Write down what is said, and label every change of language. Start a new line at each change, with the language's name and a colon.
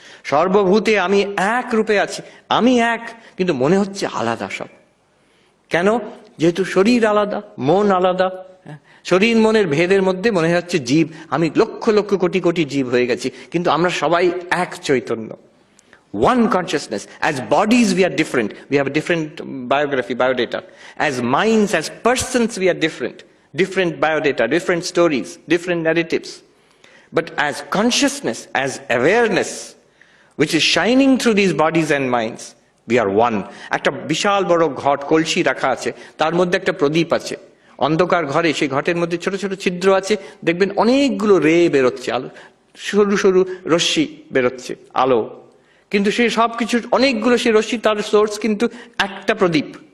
Bangla: সর্বভূতে আমি এক রূপে আছি, আমি এক, কিন্তু মনে হচ্ছে আলাদা সব। কেন? যেহেতু শরীর আলাদা, মন আলাদা। শরীর মনের ভেদের মধ্যে মনে হচ্ছে জীব, আমি লক্ষ লক্ষ কোটি কোটি জীব হয়ে গেছি, কিন্তু আমরা সবাই এক Chaitanya.
English: One consciousness. As bodies we are different, we have a different biography, biodata. As minds, as persons we are different, different biodata, different stories, different narratives. But as consciousness, as awareness, which is shining through these bodies and minds, we are one.
Bangla: একটা বিশাল বড় ঘট, কলসি রাখা আছে, তার মধ্যে একটা প্রদীপ আছে। অন্ধকার ঘরে সেই ঘটের মধ্যে ছোট ছোট ছিদ্র আছে, দেখবেন অনেকগুলো রে বেরোচ্ছে, আলো, সরু সরু রশ্মি বেরোচ্ছে, আলো। কিন্তু সেই সব কিছু অনেকগুলো সেই রশ্মি, তার সোর্স কিন্তু একটা প্রদীপ।